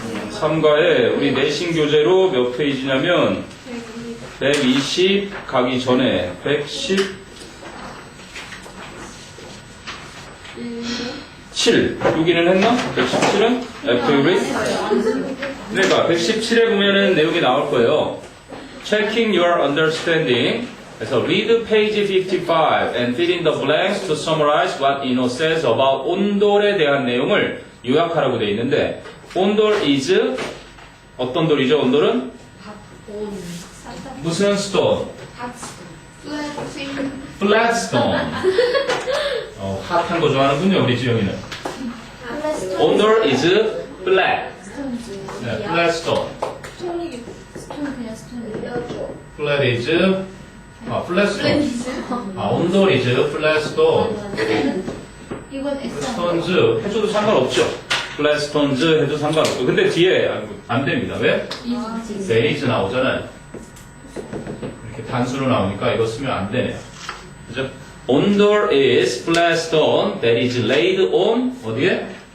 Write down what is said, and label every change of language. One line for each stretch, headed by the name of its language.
Korean: 3과에 우리 내신 교재로 몇 페이지냐면 120 가기 전에 117 여기는 했나?
English: 117은? After you read?
Korean: 그러니까 117에 보면은 내용이 나올 거예요.
English: Checking your understanding.
Korean: 그래서
English: read page 55 and fill in the blanks to summarize what Ino says about
Korean: 온돌에 대한 내용을 요약하라고 되어 있는데
English: 온돌 is
Korean: 어떤 돌이죠? 온돌은? 무슨 stone?
English: flat stone.
Korean: 핫한 거 좋아하는군요, 우리 지영이는.
English: 온돌 is flat. 네, flat stone.
Korean: 스톤이 스톤 그냥 스톤이에요.
English: flat is flat stone. 온돌 is flat stone.
Korean: 이건 S. stones 해줘도 상관없죠.
English: flat stones
Korean: 해도 상관없고. 근데 뒤에 안 됩니다. 왜?
English: there is
Korean: 나오잖아요. 이렇게 단수로 나오니까 이거 쓰면 안 되네요. 그죠?
English: 온돌 is flat stone that is laid on
Korean: 어디에?